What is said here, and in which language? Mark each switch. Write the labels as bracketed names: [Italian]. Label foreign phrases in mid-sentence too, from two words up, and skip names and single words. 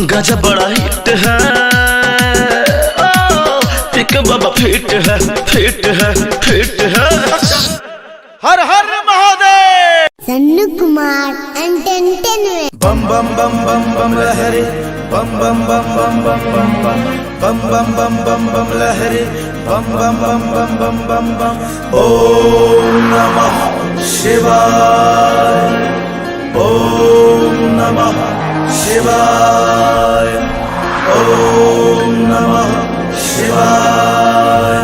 [Hindi] गाजा बड़ा हिट है, पिक बाबा फिट है, फिट है, फिट है। हर हर महादेव। सन्नू कुमार एंटरटेनमेंट। बम बम बम बम बम लहरे, बम बम बम बम बम बम बम बम बम बम बम बम लहरे, बम बम बम बम बम बम बम। [Sanskrit] ओम नमः शिवाय, ओम नमः शिवाय, ओम नमः शिवाय।